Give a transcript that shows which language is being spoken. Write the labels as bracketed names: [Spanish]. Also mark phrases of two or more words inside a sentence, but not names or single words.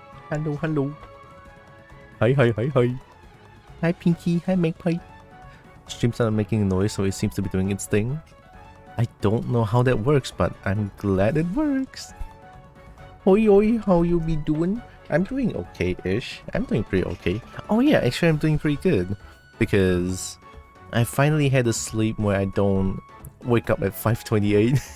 [English] Hello, hello. Hi, hi, hi, hi. Hi, Pinky. Hi, Magpie. Stream started making noise, so it seems to be doing its thing. I don't know how that works, but I'm glad it works. Oi, oi, how you be doing? I'm doing okay-ish. I'm doing pretty okay. Oh yeah, actually I'm doing pretty good. Because I finally had a sleep where I don't wake up at 5:28.